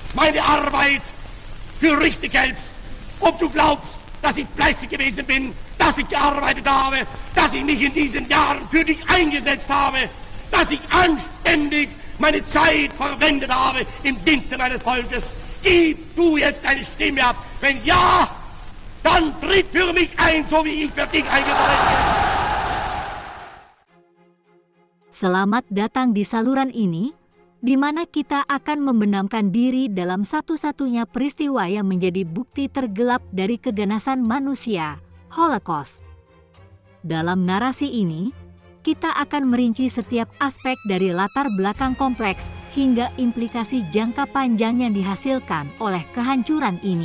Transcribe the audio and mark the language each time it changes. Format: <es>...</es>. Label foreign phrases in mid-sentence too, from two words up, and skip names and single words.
<de>meine Arbeit für richtig hältst, ob du glaubst, dass ich fleißig gewesen bin, dass ich gearbeitet habe, dass ich mich in diesen Jahren für dich eingesetzt habe, dass ich anständig meine Zeit verwendet habe im Dienste meines Volkes. Gib du jetzt deine Stimme ab. Wenn ja, dann tritt für mich ein, so wie ich für dich eingetreten bin.</de> <id>Selamat datang di saluran ini, di mana kita akan membenamkan diri dalam satu-satunya peristiwa yang menjadi bukti tergelap dari keganasan manusia, Holocaust. Dalam narasi ini, kita akan merinci setiap aspek dari latar belakang kompleks hingga implikasi jangka panjang yang dihasilkan oleh kehancuran ini.</id>